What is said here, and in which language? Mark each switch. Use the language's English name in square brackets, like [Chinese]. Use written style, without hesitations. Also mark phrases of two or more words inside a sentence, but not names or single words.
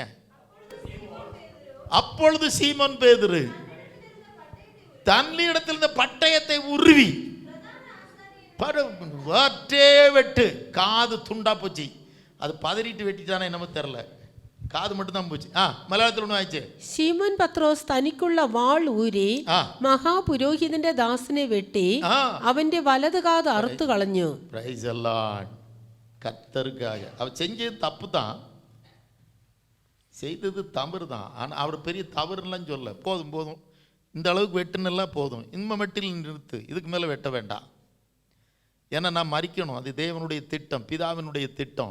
[Tamil] அப்பொழுது சீமோன் பேதுரு தன்னிடத்தில் இருந்த பட்டயத்தை உருவி வெட்டு, காது துண்டா போச்சு. அது பதறிட்டு வெட்டிட்டானே என்னமோ தெரியல, காது மட்டும் தான் போச்சு. [Malayalam] മലയാളത്തിൽ ഒന്നും വായിച്ചേ. ശിമോൻ പത്രോസ് തനിക്കുള്ള വാൾ ഊരി മഹാപുരോഹിതന്റെ ദാസനെ വെട്ടി അവന്റെ വലത് കാത് അറുത്തു കളഞ്ഞു. [English] Praise the Lord. [Tamil] கர்த்தருக்காக அவர் செஞ்சது தப்பு தான், செய்தது தவறு தான். ஆனால் அவர் பெரிய தவறுலாம் சொல்ல, போதும் போதும் இந்த அளவுக்கு வெட்டுனெல்லாம் போதும், இந்த மட்டில் நிறுத்து, இதுக்கு மேலே வெட்ட வேண்டாம். ஏன்னா நான் மறிக்கணும், அது தேவனுடைய திட்டம், பிதாவினுடைய திட்டம்.